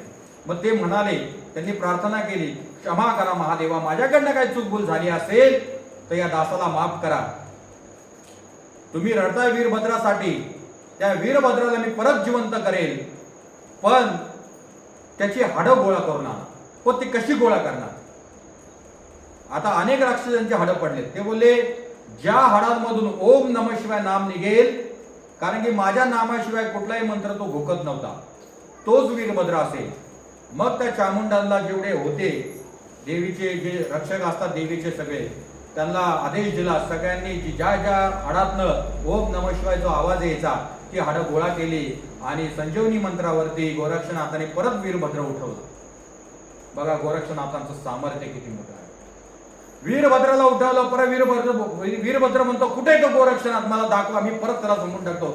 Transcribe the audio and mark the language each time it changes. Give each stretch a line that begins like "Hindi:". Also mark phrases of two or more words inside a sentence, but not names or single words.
Marathi: मग ते म्हणाले, त्यांनी प्रार्थना केली, क्षमा करा महादेवा, माझ्याकडनं काही चूकभूल झाली असेल तर या दासाला माफ करा. तुम्ही रडताय वीरभद्रासाठी, त्या वीरभद्राला मी परत जिवंत करेल, पण त्याची हाडं गोळा करून आणा. पण ती कशी गोळा करणार. आता अनेक राक्षसांचे हाडं पडले. ते बोलले ज्या हाडांमधून
Sanskrit: ओम नमः शिवाय
Marathi: नाम निघेल, कारण की माझ्या नामाशिवाय कुठलाही मंत्र तो घोकत नव्हता, तोच वीरभद्र असेल. मग त्या चामुंडांना जेवढे होते, देवीचे जे रक्षक असतात देवीचे सगळे, त्यांना आदेश दिला, सगळ्यांनी ज्या ज्या हाडातनं
Sanskrit: ओम नमः शिवाय
Marathi: जो आवाज यायचा ती हाडं गोळा केली. आणि संजीवनी मंत्रावरती गोरक्षनाथाने परत वीरभद्र उठवलं. बघा गोरक्षनाथांचं सामर्थ्य किती मोठं आहे. वीरभद्राला उठवलं, परत वीरभद्र म्हणतो कुठे तो गोरक्षनाथ, मला दाखवा, मी परत त्याला समजून टाकतो.